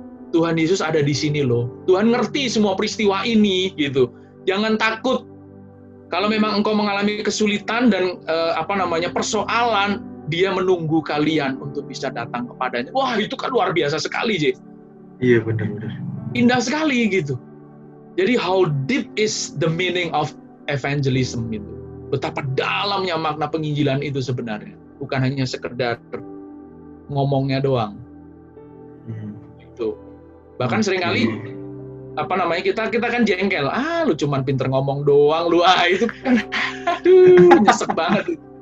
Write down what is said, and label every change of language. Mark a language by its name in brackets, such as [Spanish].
[Indonesian] Tuhan Yesus ada di sini loh. Tuhan ngerti semua peristiwa ini gitu. Jangan takut. Kalau memang engkau mengalami kesulitan dan persoalan, Dia menunggu kalian untuk bisa datang kepadanya. Wah, itu kan luar biasa sekali, J. Iya, benar-benar. Indah sekali gitu. [English] Jadi how deep is the meaning of evangelism itu. [Indonesian] Betapa dalamnya makna penginjilan itu sebenarnya. Bukan hanya sekedar ngomongnya doang. Gitu. Bahkan seringkali kita kan jengkel. Lu cuman pinter ngomong doang, lu itu kan nyesek banget.